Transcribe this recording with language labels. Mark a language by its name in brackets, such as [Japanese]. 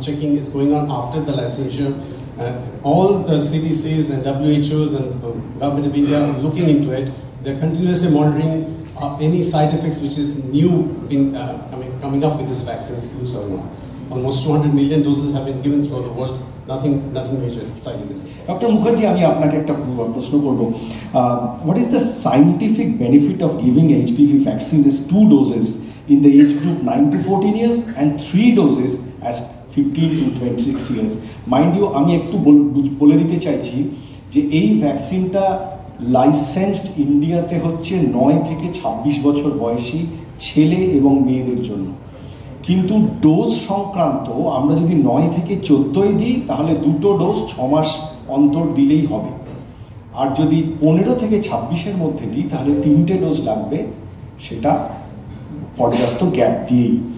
[English] Checking is going on after the licensure. All the CDCs and WHOs and the government of India are looking into it. They're continuously monitoring any side effects which is new coming up with this vaccine's use or not. Almost 200 million doses have been given throughout the world. Nothing major side effects. Dr. [Bangla] Mukherjee, আমি আপনাকে একটা প্রশ্ন করব. [English] What is the scientific benefit of giving HPV vaccine as 2 doses in the age group 9 to 14 years and 3 doses as 15 to 26 years? Mind you, [Bangla] আমি একটু বলে দিতে চাইছি যে এই ভ্যাকসিনটা লাইসেন্সড ইন্ডিয়াতে হচ্ছে 9 থেকে 26 বছর বয়সী ছেলে এবং মেয়েদের জন্য। কিন্তু ডোজ সংক্রান্ত আমরা যদি 9 থেকে 14 দিই তাহলে 2টো ডোজ 6 মাস অন্তর দিলেই হবে, আর যদি 15 থেকে 26-এর মধ্যে দিই তাহলে 3টে ডোজ লাগবে, সেটা পর্যাপ্ত গ্যাপ দিয়েই।